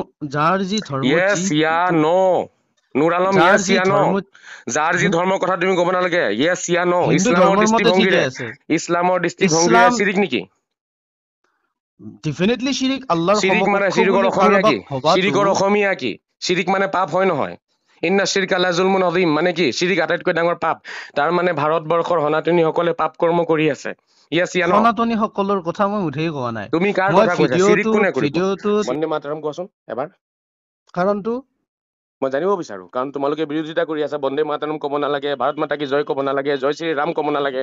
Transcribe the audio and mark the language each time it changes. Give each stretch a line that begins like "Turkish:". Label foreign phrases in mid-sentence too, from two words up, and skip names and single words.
English: yes ya no? নুৰ আলম
Assamese: যাৰ য়েছ যি
English: ya no?
Assamese: ধৰ্ম যাৰ যি ধৰ্মৰ কথা তুমি ক'ব নালাগে,
English: yes ya no?
Assamese: হিন্দু ইছলামৰ ধৰ্মৰ মতে ঠিকে দৃষ্টিভংগীৰে, আছে। ইছলামৰ দৃষ্টিভংগীৰে ইছলাম চিৰিক নেকি? ডেফিনেটলি শিৰিক, আল্লাহৰ চিৰিক মানে সমকক্ষ চিৰিকৰ বুলি অসমীয়া কাৰোবাক কি? ভবাটো। চিৰিকৰ অসমীয়া কি? চিৰিক মানে পাপ হয় নহয়?
Arabic: إن الشرك لظلم عظيم মানে কি?
Assamese: চিৰিক আটাইতকৈ ডাঙৰ পাপ। তাৰ মানে ভাৰতবৰ্ষৰ সনাতনীসকলে পাপ কৰ্ম কৰি আছে।
English: yes ya no?
Assamese: সনাতনী সকলৰ কথা মই মুঠেই কোৱা নাই। তুমি কাৰ মই কথা কৈছা? চিৰিক কোনে কৰিব? ভিডিঅ'টোত বন্দে মাতৰম কোৱাচোন এবাৰ। কাৰণটো মই জানিব বিচাৰো, কাৰণ তোমালোকে বিৰোধিতা কৰি আছা। বন্দে মাতৰম ক'ব নালাগে,
Hindi: भारत माता की जय
Assamese: ক'ব নালাগে,
Hindi: जय श्री राम
Assamese: ক'ব নালাগে।